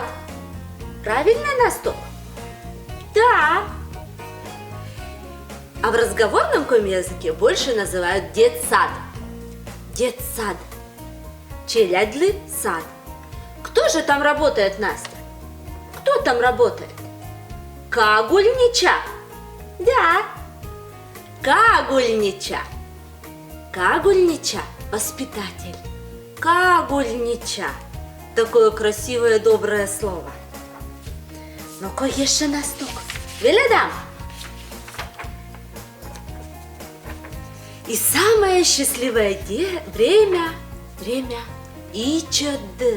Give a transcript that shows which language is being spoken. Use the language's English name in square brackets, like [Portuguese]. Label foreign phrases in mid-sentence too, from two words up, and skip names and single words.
[Russian] Правильно, Настук? Да. А в разговорном коми-языке больше называют детсад. Детсад. [Komi] Челяйдлы сад. [Russian] Кто же там работает, Настя? Кто там работает? Кагульнича. Да. Кагульнича. Кагульнича – воспитатель. Кагульнича – такое красивое доброе слово. Ну-ка, еще на стук. Веледам. И самое счастливое время ичеддер.